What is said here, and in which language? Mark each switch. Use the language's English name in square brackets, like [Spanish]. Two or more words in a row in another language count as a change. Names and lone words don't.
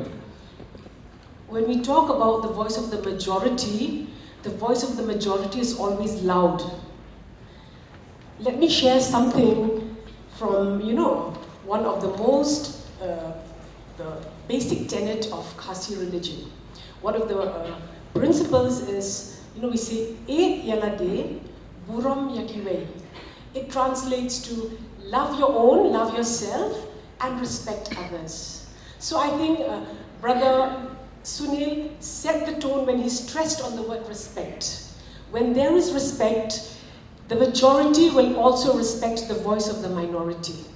[English] When we talk about the voice of the majority is always loud. Let me share something from, one of the most, the basic tenet of Khasi religion. One of the principles is, we say, [Khasi] E yalade, buram yakiwei. [English] It translates to love your own, love yourself, and respect others. So I think Brother Sunil set the tone when he stressed on the word respect. When there is respect, the majority will also respect the voice of the minority.